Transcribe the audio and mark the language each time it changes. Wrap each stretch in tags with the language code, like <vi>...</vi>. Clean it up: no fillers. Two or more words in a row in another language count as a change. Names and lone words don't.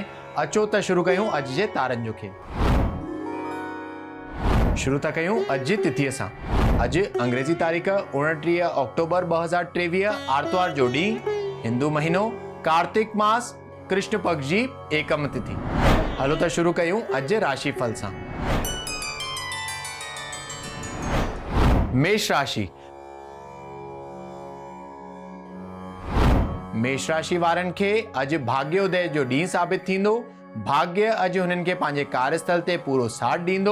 <sd>अचो त शुरू कयूं अॼु जे तारनि जो खेल। शुरू था कयूं अॼु जी तिथीअ सां। अॼु अंग्रेजी तारीख़ 29 अक्टूबर 2023 आर्तवार जो ॾींहुं, हिंदू महीनो कार्तिक मास, कृष्ण पक्ष जी एकम तिथि। हलो त शुरू कयूं अॼु जे राशि फल सां। मेष राशि। मेष राशि वारनि खे अॼु भाग्योदय जो ॾींहुं साबित थींदो। भाग्य अॼु हुननि खे पंहिंजे कार्यस्थल ते पूरो साथ ॾींदो।</sd>